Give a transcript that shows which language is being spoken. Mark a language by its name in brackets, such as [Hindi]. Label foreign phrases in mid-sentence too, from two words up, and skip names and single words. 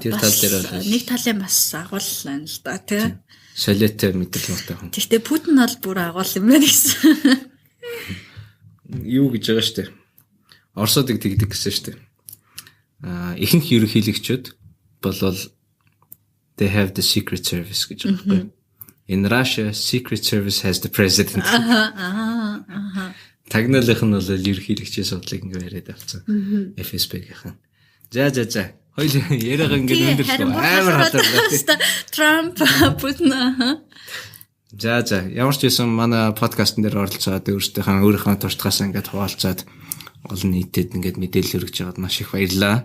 [Mongolian] тэр тал дээр бол нэг талын бас агуулсан л да тий. Солиотой мэдрэл муутай хүн. Тэгтээ Путин бол бүр агуул юм байна гэсэн. Юу гэж байгаа шүү дээ. Оросуудыг тэгдэг гэсэн шүү дээ. Ихэнх ерөнхийлөгчид болвол [English] they have the secret service [Mongolian] гэж байна. [English] In Russia, secret service has the president. [Mongolian] Тагналынх нь бол ерөнхийлөгчийн судлыг ингээ яриад авцсан. FSB-ийнхэн. За. Хоёул яриагаа ингээ өндөрлөө. Амар хатар. Трамп, Путин. За. Ямар ч байсан манай подкастн дээр оролцоод өөрийнхөө туршлагаас ингээ хуваалцаад олон нийтэд ингээ мэдээлэл өргөж байгаад маш их баярлалаа.